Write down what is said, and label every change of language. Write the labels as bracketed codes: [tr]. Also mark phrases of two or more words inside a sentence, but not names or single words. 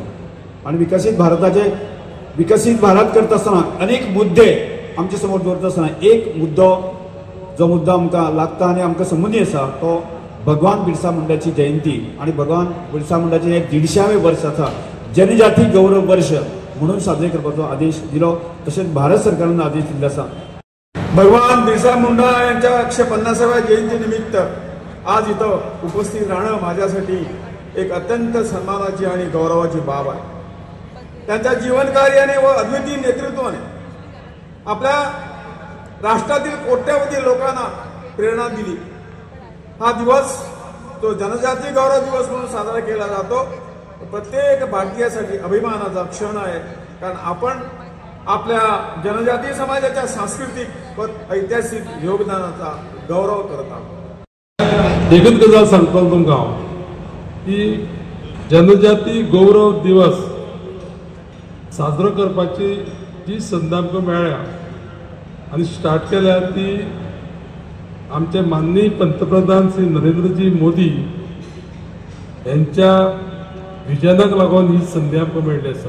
[kok] आणि विकसीत भारत करता आसतना अनेक मुद्दे आमच्या समोर दवरता आसतना एक मुद्दो जो मुद्दो आमकां लागता आनी आमकां संबंदी आसा तो भगवान बिरसा मुंडाची जयंती. आणि भगवान बिरसा मुंडाचें हे 150वें वर्स आसा जनजाती गौरव वर्ष म्हणून साजरे करपाचो आदेश दिलो. तशेंच भारत सरकारान आदेश दिल्लो आसा. [mr] भगवान बिरसा मुंडा यांच्या 150व्या जयंती निमित्त आज इथं उपस्थित राहणं माझ्यासाठी एक अत्यंत सन्मानाची आणि गौरवाची बाब आहे. त्यांच्या जीवनकार्याने व अद्वितीय नेतृत्वाने आपल्या राष्ट्रातील कोट्यावधी लोकांना प्रेरणा दिली. हा दिवस तो जनजाती गौरव दिवस म्हणून साजरा केला जातो. प्रत्येक भारतीयासाठी अभिमानाचा क्षण आहे, कारण आपण आपल्या जनजातीय समाजाच्या सांस्कृतिक व ऐतिहासिक योगदानाचा गौरव करत आहोत. [kok] एकच गजाल सांगपाक तुमकां हांव की जनजाती गौरव दिवस साजरो करपाची जी संद आमकां मेळ्ळ्या आनी स्टार्ट केल्या ती आमचे माननीय पंतप्रधान श्री नरेंद्रजी मोदी यांच्या विजनाक लागून ही संदी आमकां मेळ्ळी आसा.